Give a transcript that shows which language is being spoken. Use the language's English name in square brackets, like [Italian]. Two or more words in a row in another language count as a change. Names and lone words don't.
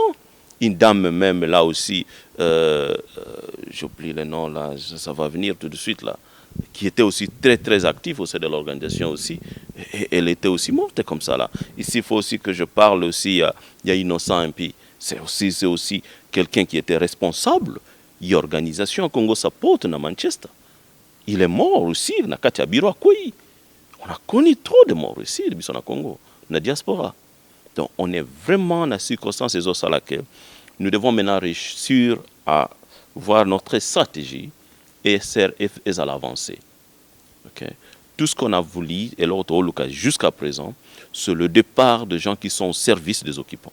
[French] Une dame même là aussi, j'oublie le nom là, ça va venir tout de suite là, qui était aussi très active au sein de l'organisation aussi, et elle était aussi morte comme ça là. Ici il faut aussi que je parle aussi, il y a Innocent Impi, c'est aussi quelqu'un qui était responsable, de l'organisation Congo Support à Manchester. Il est mort aussi, [Lingala] na kati ya biro Akoyi. [French] On a connu trop de morts ici, de [Lingala] na Congo, na diaspora. [French] Donc on est vraiment dans la circonstance des autres à laquelle nous devons maintenant réussir à voir notre stratégie et à l'avancer. Okay? Tout ce qu'on a voulu, et l'autre jusqu'à présent, c'est le départ de gens qui sont au service des occupants.